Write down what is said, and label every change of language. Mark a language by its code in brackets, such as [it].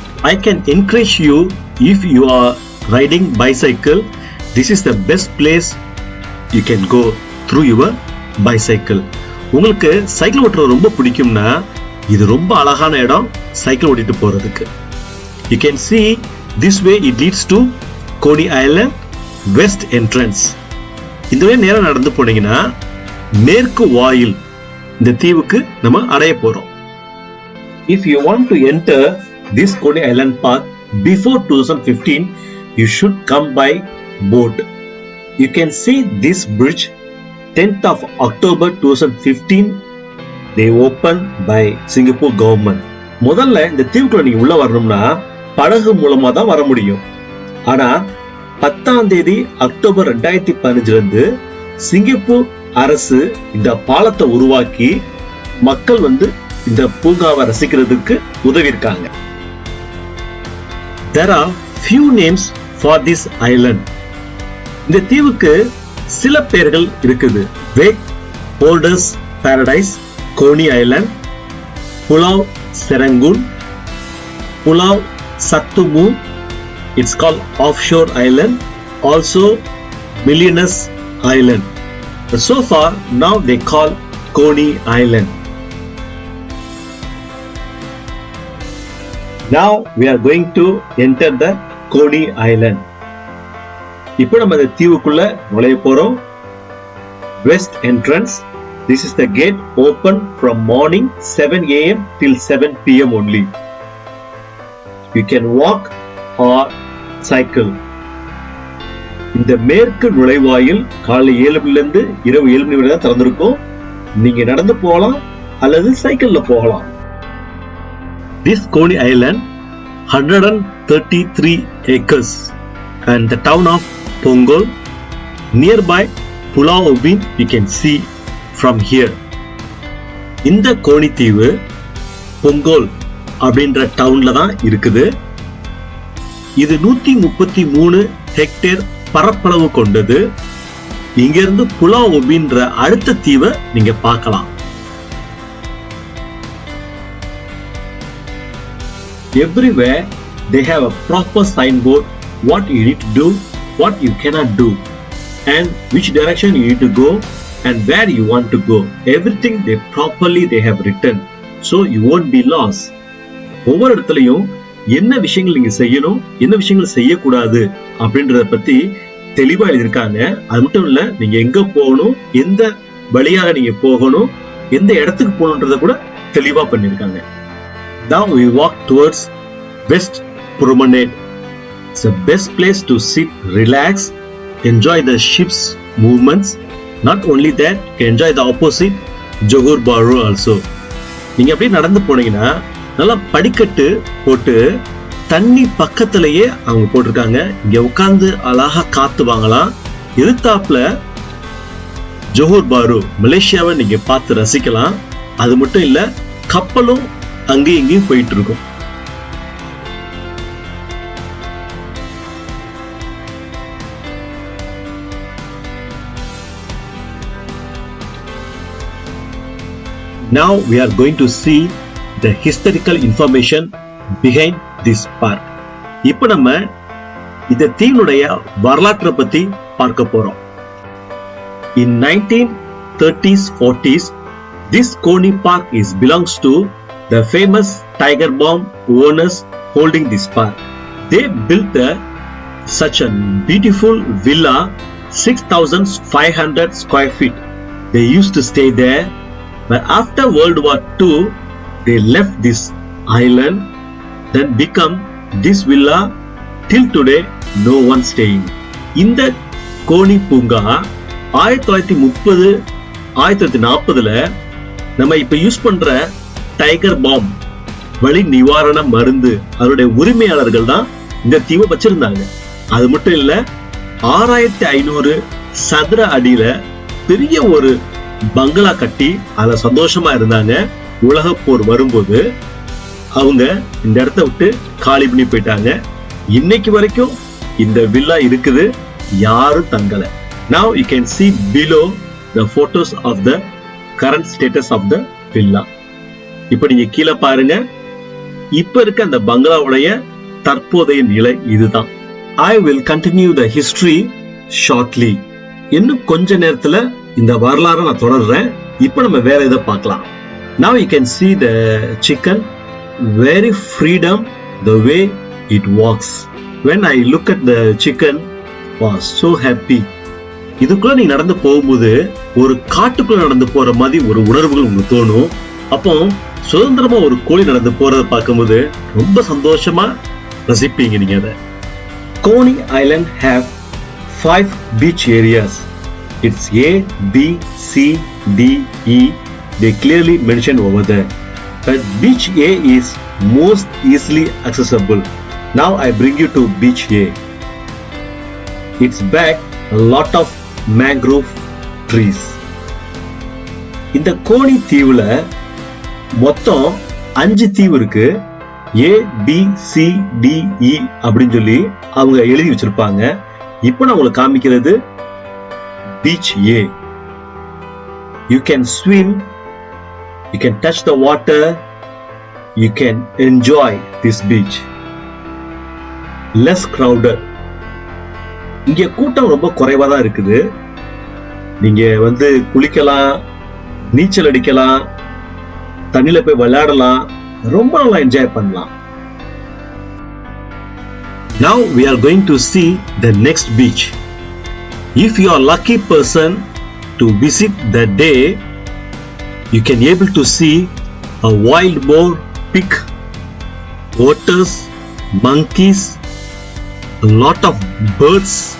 [en] I can encourage you, if you are riding bicycle, this is the best place you can go through your bicycle. [ta] உங்களுக்கு cycle ஓட்டுறது ரொம்ப பிடிக்கும்னா இது ரொம்ப அழகான இடம் சைக்கிள் ஓட்டிட்டு போறதுக்கு. [en] You can see this way it leads to [ta] Coney Island West Entrance. இந்த வழியா நேரா நடந்து போனீங்கன்னா மேற்கு வாயில் இந்த தீவுக்கு நம்ம அடைய போறோம். [en] If you want to enter this Coney Island Park before 2015, you should come by boat. You can see this bridge 10th of October 2015 they opened by Singapore government. [ta] முதல்ல இந்த தீவுக்குள்ள நீங்க உள்ள வரணும்னா படகு மூலமா தான் வர முடியும். ஆனா 10ஆம் தேதி அக்டோபர் 2015 இருந்து சிங்கப்பூர் அரசு இந்த பாலத்தை உருவாக்கி மக்கள் இந்த பூங்காவை ரசிக்கிறதுக்கு உதவி இருக்காங்க. [en] There are few names for this island. [ta] இந்த தீவுக்கு சில பெயர்கள் இருக்குது. [en] Wake Holders Paradise, Coney Island, Pulau Serangoon, Pulau Satumu, it's called Offshore Island, also Millionaires Island. But so far now they call Coney Island. Now we are going to enter the Coney Island. [ta] இப்போ நம்ம இந்த தீவுக்குள்ள நுழைய போறோம். [en] West entrance. This is the gate, open from morning 7 a.m. till 7 p.m. only. You can walk or cycle. [ta] இந்த மேற்கு நுழைவாயில் காலை 7 மணிலிருந்து இரவு 7 மணி வரை தான் திறந்திருக்கும். நீங்க நடந்து போகலாம் அல்லது சைக்கிள்ல போகலாம். [en] This Coney Island 133 acres and the town of Punggol nearby Pulau Ubin you can see from here. [ta] இந்த கோனி தீவு பொங்கோல் அப்படின்ற டவுன்ல தான் இருக்குது. இது 133 ஹெக்டேர் பரப்பளவு கொண்டது. இங்க இருந்து புலா ஒபின்ற அடுத்த தீவை நீங்க பார்க்கலாம். [en] Everywhere they have a proper signboard what you need to do, what you cannot do, and which direction you need to go and where you want to go. Everything they have written, so you won't be lost. [ta] ஒவ்வொரு இடத்துலயும் என்ன விஷயங்கள் நீங்க செய்யணும், என்ன விஷயங்கள் செய்யக்கூடாது அப்படின்றத பத்தி தெளிவா எழுதியிருக்காங்க. அது மட்டும் இல்ல, நீங்க எங்க போகணும், எந்த வழியாக நீங்க போகணும், எந்த இடத்துக்கு போகணுன்றத கூட தெளிவா பண்ணிருக்காங்க. [en] Now we walk towards West Promenade. It's the best place to sit, relax, enjoy the ship's movements. Not only that, you can enjoy the opposite Johor Bahru also. [ta] நீங்க அப்படியே நடந்து போனீங்கன்னா நல்லா படிக்கட்டு போட்டு தண்ணி பக்கத்திலேயே அவங்க போட்டிருக்காங்க. இங்க உட்கார்ந்து அழகா காத்து வாங்கலாம். எதிர்த்தாப்புல ஜோஹர் பாரு மலேசியாவை நீங்க பார்த்து ரசிக்கலாம். அது மட்டும் இல்ல, கப்பலும் அங்கேயும் இங்கேயும் போயிட்டு இருக்கும். [en] Now we are going to see the historical information behind this park. [ta] இப்போ நம்ம இந்த தீவுடைய வரலாற்றை பத்தி பார்க்க போறோம். [en] In 1930s 40s, this Coney Park belongs to the famous Tiger Balm owners holding this park. They built such a beautiful villa, 6,500 square feet. They used to stay there, but after World War II, they left this island, then become this villa. Till today, no one staying. [ta] இந்த Coney பூங்கா 1930 1940ல நம்ம இப்ப use பண்ற tiger bomb வலி நிவாரண மருந்து அதனுடைய உரிமையாளர்கள் தான் இந்த தீவை வச்சிருந்தாங்க. அது மட்டும் இல்ல, 6500 சதுர அடியில பெரிய ஒரு பங்களா கட்டி அதுல சந்தோஷமா இருந்தாங்க. உலக போர் வரும்போது அவங்க இந்த இடத்த விட்டு காலி பண்ணி போயிட்டாங்க. இன்னைக்கு வரைக்கும் இந்த வில்லா இருக்குது, யாரும் தங்கல. [en] Now you can see below the photos of the current status of the villa. [ta] இப்ப நீங்க கீழே பாருங்க, இப்ப இருக்க அந்த பங்களாவுடைய தற்போதைய நிலை இதுதான். [en] I will continue the history shortly. [ta] இன்னும் கொஞ்ச நேரத்துல இந்த வரலாறை நான் தொடர்றேன். இப்ப நம்ம வேற இதை பார்க்கலாம். [en] Now you can see the chicken, very freedom the way it walks. when I look at the chicken, was so happy. [ta] இதுக்குள்ள நீ நடந்து போகும்போது ஒரு காட்டுக்குள்ள நடந்து போற மாதிரி ஒரு உணர்வுகள் உங்களுக்கு தோணும். அப்போ சுதந்திரமா ஒரு கோழி நடந்து போறத பார்க்கும்போது ரொம்ப சந்தோஷமா ரசிப்பீங்க நீங்க அதை. [en] Coney Island have 5 beach areas. It's A, B, C, D, E. They clearly mentioned over there. But beach A is most easily accessible. Now I bring you to beach A. It's back a lot of mangrove trees. [ta] இந்த கோணி தீவுல மொத்தம் 5 தீவு இருக்கு. A, B, C, D, E அப்படின்னு சொல்லி அவங்க எழுதி வச்சிருப்பாங்க. இப்போ நான் உங்களுக்கு காமிக்கிறது beach A. [en] You can swim, you can touch the water, you can enjoy this beach. Less crowded. [ta] இங்க கூட்டம் ரொம்ப குறைவா தான் இருக்குது. நீங்க குளிக்கலாம், நீச்சல் அடிக்கலாம், தண்ணில போய் விளையாடலாம், ரொம்ப நல்லா என்ஜாய் பண்ணலாம். [en] Now we are going to see the next beach. If you are lucky person to visit that day, you can able to see a wild boar, pig, otters, monkeys, a lot of birds.